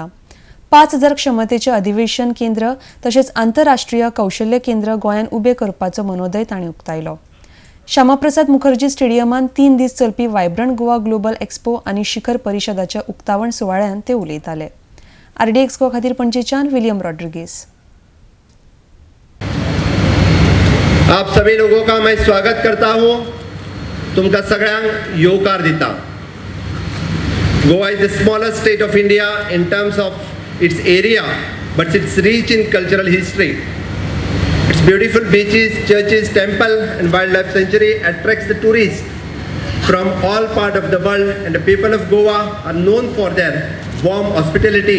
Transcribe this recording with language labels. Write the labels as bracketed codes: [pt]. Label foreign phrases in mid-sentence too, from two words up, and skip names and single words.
[kok] 5,000 क्षमतेचे अधिवेशन केंद्र तशेंच आंतरराष्ट्रीय कौशल्य केंद्र गोंयांत उबे करपाचो मनोदय तांणी उक्तायलो. श्यामाप्रसाद मुखर्जी स्टेडियमांत 3 दीस चलपी वायब्रंट गोवा ग्लोबल एक्सपो आनी शिखर परिशदाच्या उक्तावण सुवाळ्यात ते उलयताले. आरडी एक्सपो खातीर पणजेच्यान विलियम रॉड्रिगीस. [hi] आप सभी लोगों का मैं स्वागत करता हूं. [kok] तुमका सगळ्यांक येवकार दिता. [en] Goa is the smallest state of India in terms of its area, but it's rich in cultural history. Its beautiful beaches, churches, temple and wildlife sanctuary attracts the tourists from all parts of the world, and the people of Goa are known for their warm hospitality.